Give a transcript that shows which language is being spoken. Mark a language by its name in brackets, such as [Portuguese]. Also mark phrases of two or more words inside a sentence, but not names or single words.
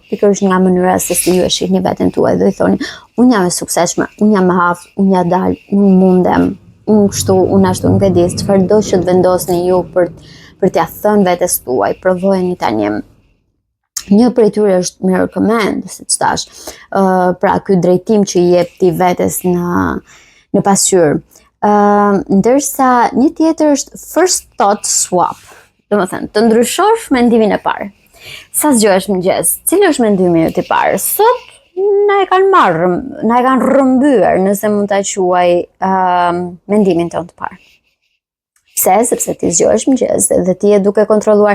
[Albanian] Pikërisht nga mënyra se si ju e shihni veten tuaj dhe i thoni, unë jam e suksesshme, unë jam e aftë, unë ja dal, unë mundem, unë kështu, unë ashtu, nuk e di, çfarëdo që të vendosni ju për t'ia thënë vetes tuaj, provojeni tani. Një prej tyre është [English] mirror command, [Albanian] siç thash, pra ky drejtim që i jep ti vetes në pasqyrë. Ndërsa një tjetër është [English] first thought swap. [Albanian] Domethënë, të ndryshosh mendimin e parë. Sa zgjohesh mëngjes? Cili është mendimi yt i parë? Sot na e kanë rrëmbyer, nëse mund ta quaj mendimin tonë të parë. Pse? Sepse ti zgjohesh mëngjes dhe ti je duke kontrolluar.